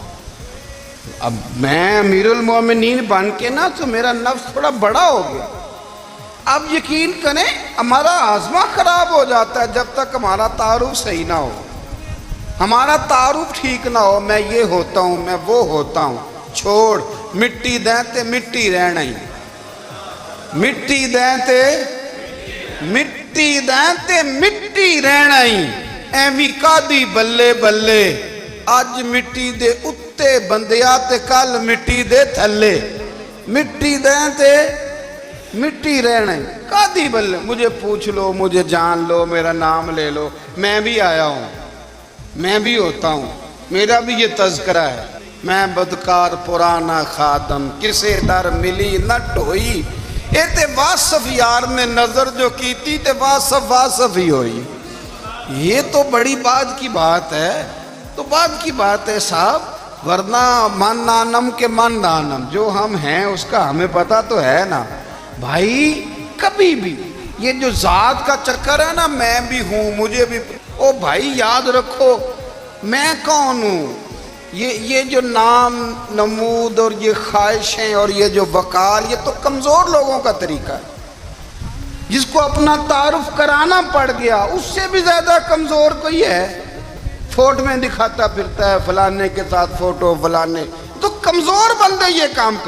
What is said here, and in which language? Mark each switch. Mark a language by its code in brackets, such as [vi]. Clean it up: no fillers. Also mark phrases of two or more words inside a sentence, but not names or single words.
[ur] اب میں امیر المومنین بن کے نا تو میرا نفس تھوڑا بڑا ہو گیا، اب یقین کریں ہمارا ہاضمہ خراب ہو جاتا ہے جب تک ہمارا تعارف صحیح نہ ہو، ہمارا تعارف ٹھیک نہ ہو، میں یہ ہوتا ہوں میں وہ ہوتا ہوں، [pa] چھوڑ مٹی دیں تے مٹی رہنا ہی، مٹی دیں تے مٹی دیں تے مٹی رہنا ہی، ایویں کادی بلے بلے اج مٹی دے اتے بندیا تے کل مٹی دے تھلے، مٹی دیں تے مٹی رہنا ہی، کادی بلے، [ur] مجھے پوچھ لو مجھے جان لو میرا نام لے لو، میں بھی آیا ہوں، میں بھی ہوتا ہوں، میرا بھی یہ تذکرہ ہے، [pa] میں بدکار پرانا خادم کسے در ملی نہ ٹوئی، اے تے واصف یار نے نظر جو کیتی تے واصف واصف ہی ہوئی۔ [ur] یہ تو بڑی بات کی بات ہے، تو بات کی بات ہے صاحب، ورنہ [fa] من نانم کے من نانم، [ur] جو ہم ہیں اس کا ہمیں پتہ تو ہے نا بھائی، کبھی بھی یہ جو ذات کا چکر ہے نا میں بھی ہوں مجھے بھی، او بھائی یاد رکھو میں کون ہوں، یہ جو نام نمود اور یہ خواہشیں اور یہ جو وقار، یہ تو کمزور لوگوں کا طریقہ ہے، جس کو اپنا تعارف کرانا پڑ گیا اس سے بھی زیادہ کمزور کوئی ہے، فوٹو میں دکھاتا پھرتا ہے فلانے کے ساتھ فوٹو فلانے، تو کمزور بندے یہ کام کر۔